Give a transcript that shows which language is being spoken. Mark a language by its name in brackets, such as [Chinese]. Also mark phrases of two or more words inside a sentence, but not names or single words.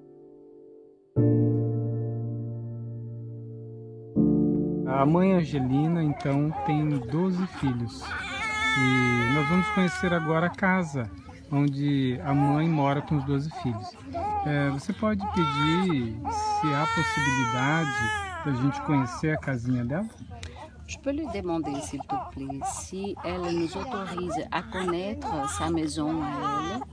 [Portuguese] A mãe Angelina, então, tem 12 filhos. E nós vamos conhecer agora a casa onde a mãe mora com os 12 filhos. Você pode pedir se há possibilidade da gente conhecer a casinha dela? [French] Je peux lui demander, s'il te plaît, si elle nous autorise à connaître sa maison à elle.